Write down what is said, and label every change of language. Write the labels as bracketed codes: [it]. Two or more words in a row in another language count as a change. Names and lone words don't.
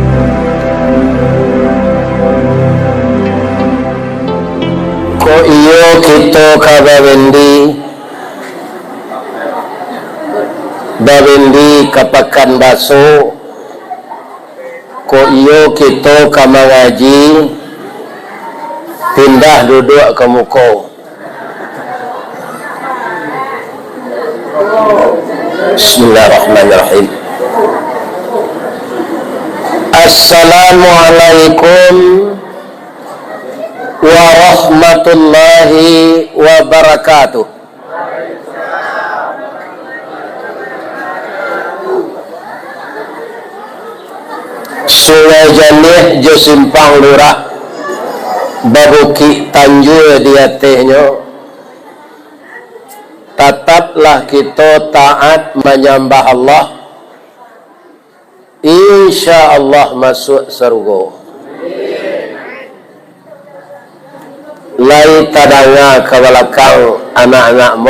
[min] Ko iyo kita kababendi kapakan baso. Ko iyo kita kamangaji pindah duduk ke muka. [ar] بسم الله الرحمن الرحيم. السلام عليكم ورحمة الله وبركاته. [min] Sungai Janih jo simpang lurah Babuki Tanjung dia tehnya. [id] Tetaplah kita taat menyembah Allah, [ar] إن شاء الله [id] masuk surga. [min] Lai tadanga ke belakang anak-anakmu.